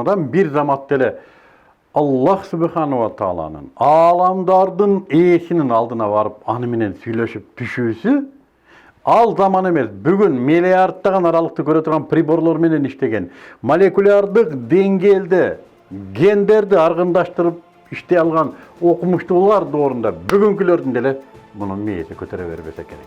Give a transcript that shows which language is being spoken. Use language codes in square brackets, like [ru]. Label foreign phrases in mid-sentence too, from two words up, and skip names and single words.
[ky] адам бир замат эле [ar] الله سبحانه وتعالى [ky] ааламдардын ээсинин алдына барып аны менен сүйлөшүп түшүүсү ал заман эмес, бүгүн миллиардтаган аралыкты көрө турган приборлор менен иштеген, молекулярдык деңгээлде гендерди аргындаштырып иштей алган окумуштуулар доорунда бүгүнкүлөрдүн деле мунун мээси көтөрө бербесе керек.